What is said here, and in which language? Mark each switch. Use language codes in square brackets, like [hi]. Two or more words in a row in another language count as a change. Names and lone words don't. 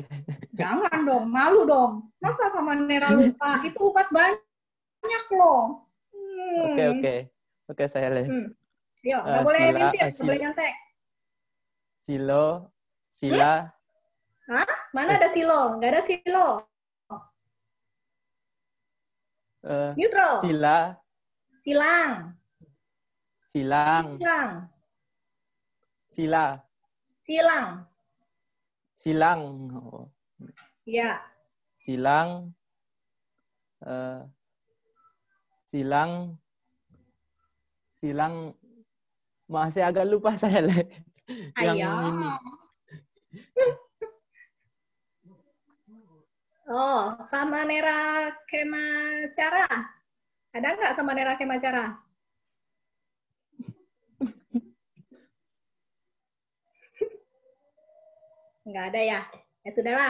[id] Jangan dong, malu dong. Masa sama Nera lupa? Itu ubat banyak loh. Oke, saya lay. Yuk, nggak boleh mimpi, nggak boleh nyontek. Silo, sila. Hah? Mana ada silo? Nggak ada silo. Neutral. Sila. Silang. Silang. Silang. Sila. Silang. Silang. Oh. Ya. Silang. Silang. Silang. Masih agak lupa saya lay. Yang ini. Oh, sama Nera Kemacara. Ada nggak sama Nera Kemacara? Nggak ada ya? Ya sudahlah.